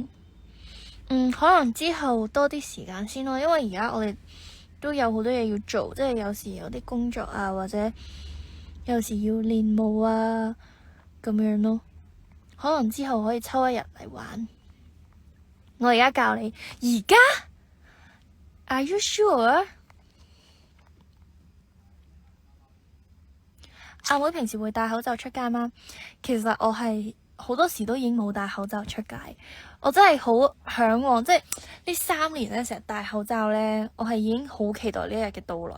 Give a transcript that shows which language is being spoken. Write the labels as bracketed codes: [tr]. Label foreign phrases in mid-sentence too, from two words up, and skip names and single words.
[yue] 可能之後多啲時間先咯，因為而家我哋都有好多嘢要做，即係有時有啲工作啊，或者有時要練舞啊咁樣咯。可能之後可以抽一日嚟玩。我而家教你，而家 [en] Are you sure？ [yue] 阿妹平時會戴口罩出街嗎？其實我係好多時都已經冇戴口罩出街。我真係好向往，即係呢3年咧成日戴口罩咧，我係已經好期待呢一日嘅到來。